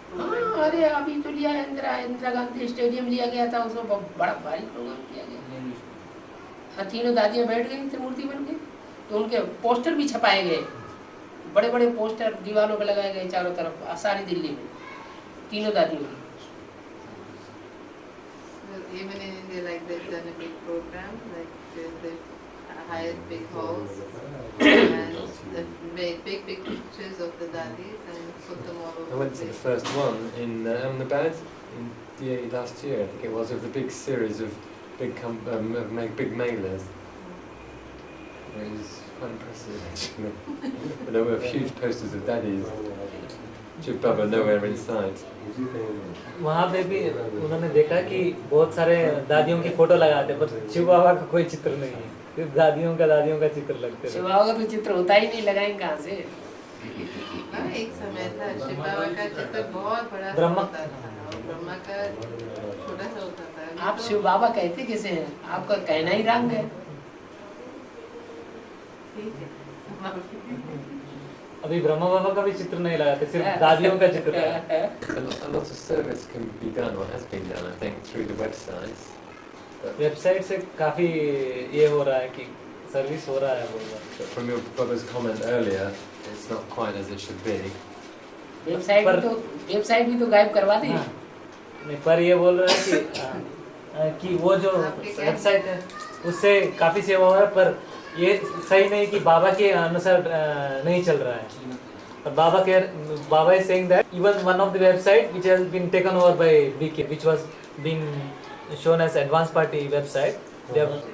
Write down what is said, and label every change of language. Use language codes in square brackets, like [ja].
[hi] हाँ, अरे अभी तो लिया इंदिरा गांधी स्टेडियम लिया गया था, उसमें बड़ा भारी प्रोग्राम किया गया। हाँ, तीनों दादियाँ बैठ गई त्रिमूर्ति बन के, तो उनके पोस्टर भी छपाए गए, बड़े बड़े पोस्टर दीवारों पे लगाए गए चारों तरफ, सारी दिल्ली में, तीनों दादियों की। [en] Even in India, like they've done a big program, like they hired big halls and made big pictures of the dadis and put them all over. I went to the first one in Ahmedabad in last year, I think it was, of the big series of big big mailers. It was quite impressive actually. But there were huge posters of daddies. Shiv Baba nowhere in sight. [hi] वहाँ पे भी उन्होंने देखा कि बहुत सारे दादियों की photo लगाते, पर शिव बाबा का कोई चित्र नहीं है, सिर्फ दादियों का चित्र लगते हैं। शिव बाबा का तो चित्र होता ही नहीं, लगाएंगे कहाँ से? एक समय था शिव बाबा का चित्र बहुत बड़ा ब्रह्मा होता था और ब्रह्मा का छोटा सा होता था। आप शिव बाबा कहते किसे हैं? आपका कहना ही रंग है। ठीक है। अभी ब्रह्मा बाबा का भी चित्र नहीं लगाते, सिर्फ दादियों का चित्र लगाते। [en] A lot of service can be done, or has been done, I think, through the websites. [hi] Website से काफी ये हो रहा है कि सर्विस हो रहा है बोल रहा। [en] But from your brother's comment earlier, it's not quite as it should be. [hi] Website भी तो गायब करवा दी। हाँ, नहीं, पर ये बोल रहा है कि वो जो वेबसाइट है उससे काफी सेवा हो रहा है, पर ये सही नहीं कि बाबा के अनुसार नहीं चल रहा है। और बाबा [en] is saying that even one of the website which has been taken over by BK, which was being shown as advanced party website, they have